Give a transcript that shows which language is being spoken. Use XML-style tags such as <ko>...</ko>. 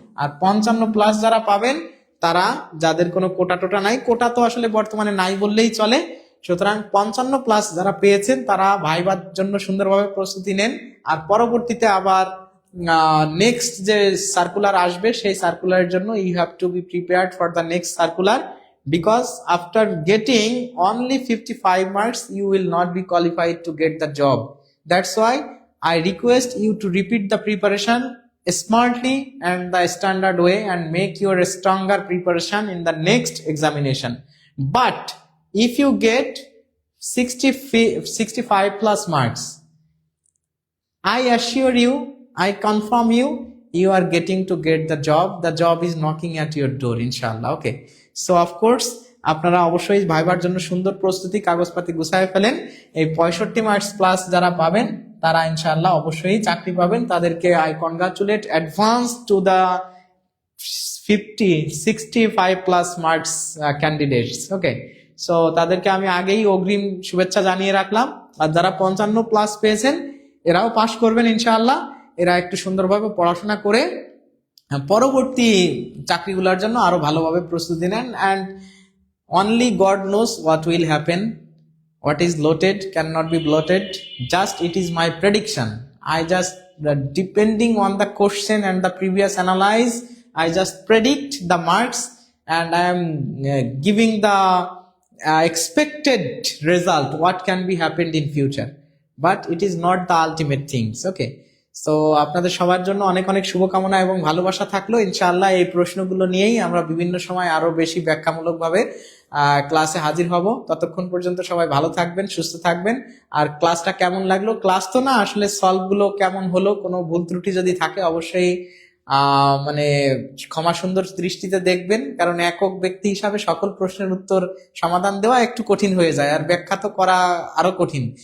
<bn>আর 55 plus যারা পাবেন, তারা যাদের কোনো কোটা টোটা নাই, কোটা তো আসলে বর্তমানে নাই বললেই চলে, সুতরাং 55 প্লাস যারা পেয়েছেন তারা ভাইবার জন্য সুন্দরভাবে প্রস্তুতি নেন। আর পরবর্তীতে আবার নেক্সট যে সার্কুলার আসবে, সেই সার্কুলারের জন্য</bn> <en>You have to be prepared for the next circular, because after getting only 55 marks you will not be qualified to get the job. That's why I request you to repeat the preparation smartly and the standard way, and make your stronger preparation in the next examination. But if you get 65 plus marks, I assure you, I confirm you, you are getting to get the job. The job is knocking at your door, inshallah. Okay.</en> <bn>So of course, আপনারা অবশ্যই ভাইবার জন্য সুন্দর প্রস্তুতি, কাগজপাতি গুছায় ফেলেন। এই 65 মার্কস প্লাস যারা পাবেন তারা ইনশাআল্লাহ অবশ্যই চাকরি পাবেন। তাদেরকে</bn> <en>I congratulate advance to the 65 plus marks candidates. Okay.</en> <bn>So তাদেরকে আমি আগেই অগ্রিম শুভেচ্ছা জানিয়ে রাখলাম। আর যারা 55+ পেয়েছেন এরাও পাশ করবেন ইনশাআল্লাহ। এরা একটু সুন্দরভাবে পড়াশোনা করে পরবর্তী চাকরিগুলোর জন্য আরো ভালোভাবে প্রস্তুতি নেন।</bn> <en>And only God knows what will happen, what is loaded cannot be bloated. Just it is my prediction. I just depending on the question and the previous analyze, I just predict the marks, and I am giving the expected result what can be happened in future, but it is not the ultimate things.</en> <bn>Okay, so আপনাদের সবার জন্য অনেক অনেক শুভকামনা এবং ভালোবাসা থাকলো। ইনশাআল্লাহ এই প্রশ্নগুলো নিয়েই আমরা বিভিন্ন সময় আরো বেশি ব্যাখ্যামূলক ভাবে ক্লাসে হাজির হব। ততক্ষণ পর্যন্ত সবাই ভালো থাকবেন, সুস্থ থাকবেন। আর ক্লাসটা কেমন লাগলো, ক্লাস তো না আসলে সলভ গুলো কেমন হলো, কোনো ভুল ত্রুটি যদি থাকে অবশ্যই মানে ক্ষমা সুন্দর দৃষ্টিতে দেখবেন, কারণ একক ব্যক্তি হিসাবে সকল প্রশ্নের উত্তর সমাধান দেওয়া একটু কঠিন হয়ে যায়, আর ব্যাখ্যা তো করা আরো কঠিন।</bn>